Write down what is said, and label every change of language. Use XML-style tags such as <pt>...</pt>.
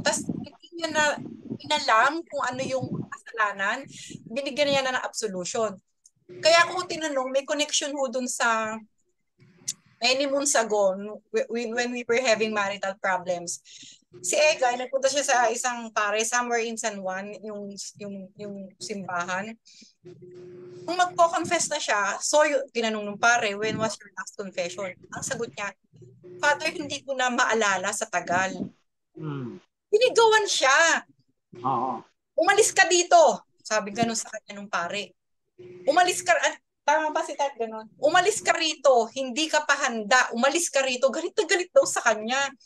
<tl>Tapos hindi niya na inalam kung ano yung kasalanan, binigyan niya na ng absolution. Kaya ako tinanong, may connection ho dun sa</tl> <en>many months ago when we were having marital problems.</en> <tl>Si Ega, nagpunta siya sa isang pare somewhere in San Juan, yung simbahan. Kung magko-confess na siya, so tinanong ng pare,</tl> <en>when was your last confession?</en> <tl>Ang sagot niya, Father, hindi ko na maalala sa tagal. Binigawan siya. Umalis ka dito. Sabi ganun sa kanya nung pare. Umalis ka, tama ba si Tat ganun? Umalis ka rito, hindi ka pa handa. Umalis ka rito, galit na galit daw sa kanya.</tl>